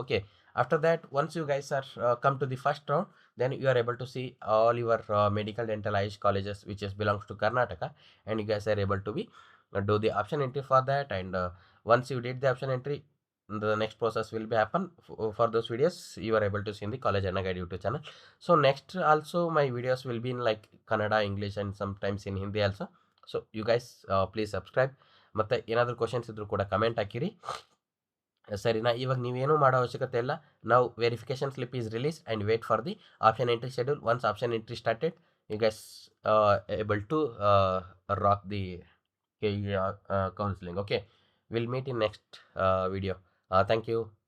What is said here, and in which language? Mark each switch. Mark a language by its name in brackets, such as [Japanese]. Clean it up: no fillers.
[English] Okay, after that once you guys are come to the first round, then you are able to see all your medical dental Ayush colleges which is belongs to Karnataka, and you guys are able to be do the option entry for that. And once you did the option entry, the next process will be happen for those videos you are able to see in the College Anna Guide YouTube channel. So next also my videos will be in like Kannada, English, and sometimes in Hindi also. So you guys please subscribe. [Kannada] ಮತ್ತೆ ಏನಾದರೂ questions ಇದ್ರೂ ಕೂಡ comment ಹಾಕಿರಿ, ಸರಿನಾ? ಇವಾಗ ನೀವೇನು ಮಾಡೋ ಅವಶ್ಯಕತೆ ಇಲ್ಲ. ನಾವು [English] Verification slip is release and wait for the option entry schedule. [Kannada] Once option entry started, you guys [English] able to rock the KE counseling. Okay, we'll meet in next video. Thank you.